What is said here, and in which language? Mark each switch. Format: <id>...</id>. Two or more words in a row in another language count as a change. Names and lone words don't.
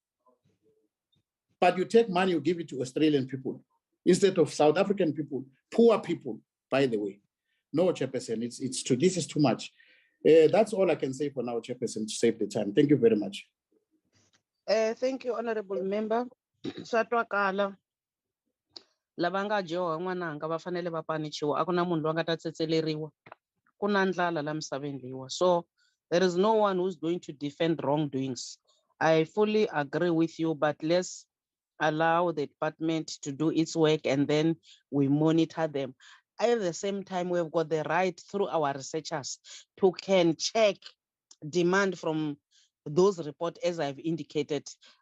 <en>But you take money, you give it to Australian people instead of South African people, poor people, by the way. No, Chairperson, this is too much. That's all I can say for now, Chairperson, to save the time. Thank you very much. Thank you, Honorable Member.</en> <ts>Swa twakala. Lava nga dyoha n'wananga va fanele va panichiwa. A ku na munhu loyi a nga ta tsetseleriwa. Ku na ndlala la misaveni leyiwa.</ts> <en>So there is no one who's going to defend wrongdoings. I fully agree with you, but let's allow the department to do its work and then we monitor them. At the same time, we've got the right through our researchers to can check demand from those reports, as I've indicated.</en>